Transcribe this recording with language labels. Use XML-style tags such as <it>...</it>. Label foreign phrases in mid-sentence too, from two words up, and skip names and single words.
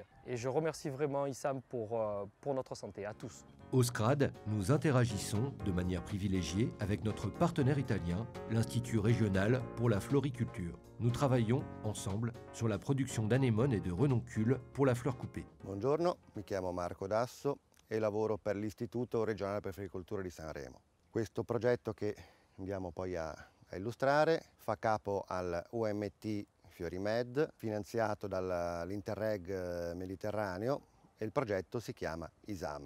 <fr>Et je remercie vraiment ISAM pour notre santé, à tous. Au SCRAD, nous interagissons de manière privilégiée avec notre partenaire italien, l'Institut régional pour la floriculture. Nous travaillons ensemble sur la production d'anémones et de renoncules pour la fleur coupée.</fr> <it>Buongiorno, mi chiamo Marco Dasso e lavoro per l'Istituto regionale per l'agricoltura di Sanremo. Questo progetto che andiamo poi a illustrare fa capo al UMT Fiorimed, finanziato dall'Interreg Mediterraneo, e il progetto si chiama ISAM.</it>